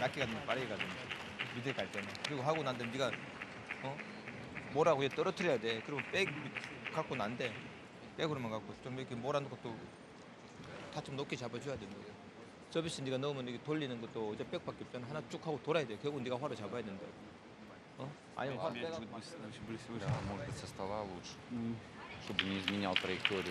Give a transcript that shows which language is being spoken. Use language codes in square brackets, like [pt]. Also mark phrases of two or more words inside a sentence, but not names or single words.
[ko] 낮게 가든지 빠르게 가든지 미들 갈 때는. 그리고 하고 난 다음에 네가 뭐라고 해 떨어뜨려야 돼. 그리고 백 갖고 난데 백으로만 갖고 좀 이렇게 몰아놓고 또 다 좀 높게 잡아줘야 되는 거야. 서비스 네가 넣으면 이렇게 돌리는 것도 이제 백밖에 없잖아. 하나 쭉 하고 돌아야 돼. 결국 네가 화를 잡아야 된다. 아니면 화 빼가 [ru] может быть, со стола лучше, чтобы не изменял траекторию.